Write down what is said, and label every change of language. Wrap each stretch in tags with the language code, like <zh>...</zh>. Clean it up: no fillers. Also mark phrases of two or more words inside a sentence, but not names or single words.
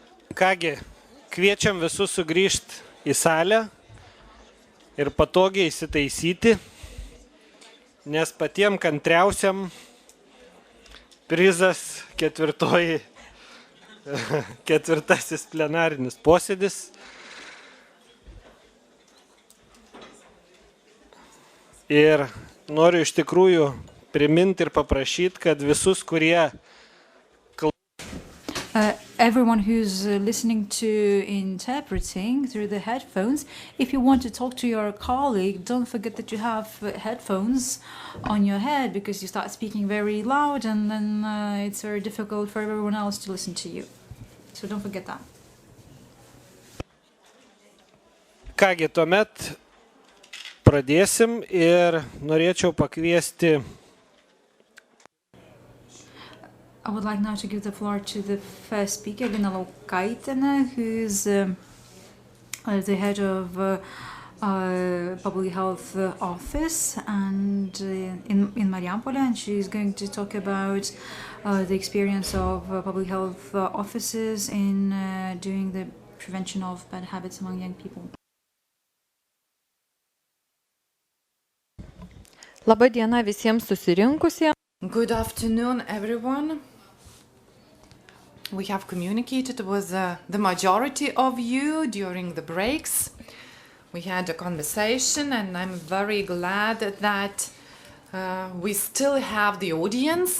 <lt>Kągi, kviečiam visus sugrįžti į salę ir patogiai įsitaisyti, nes patiem kantriausiam prizas ketvirtasis plenarinis posėdis. Ir noriu iš tikrųjų priminti ir paprašyti, kad visus, kurie</lt> <en>everyone who's listening to interpreting through the headphones, if you want to talk to your colleague, don't forget that you have headphones on your head, because you start speaking very loud and then it's very difficult for everyone else to listen to you. So don't forget that.</en> <lt>Kągi, tuomet pradėsim ir norėčiau pakviesti.</lt> <en>I would like now to give the floor to the first speaker, Lina Laukaitė, who's the head of Public Health Office and in Marijampolė, and she's going to talk about the experience of public health offices in doing the prevention of bad habits among young people.</en> <lt>Labą dieną visiems susirinkusiems.</lt> <en>Good afternoon, everyone. We have communicated with the majority of you during the breaks. We had a conversation, and I'm very glad that we still have the audience.</en>